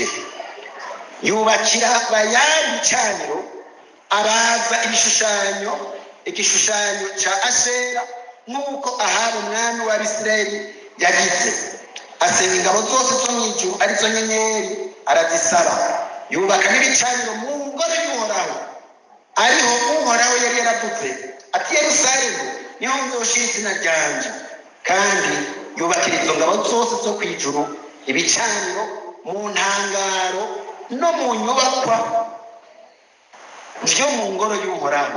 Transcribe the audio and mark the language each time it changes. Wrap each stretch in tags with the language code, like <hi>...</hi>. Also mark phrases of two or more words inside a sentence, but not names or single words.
<rn>yubakira Bayali icaniro, abaza igishushanyo cya Ashera nk'uko Ahabu umwami w'Abisirayeli yagize. asenga ingabo zose zo mu ijuru arizo nyenyeri arazisaba. yubaka n'ibicaniro mu ngoro y'Uhoraho, ariho Uhoraho yari yaravuze ati Yerusalemu niho nzoshira izina ryanje. kandi yubakira izo ngabo zose zo ku ijuru ibicaniro mu ntangaro no mu nyubakwa byo mu ngoro y'Uhoraho.</rn>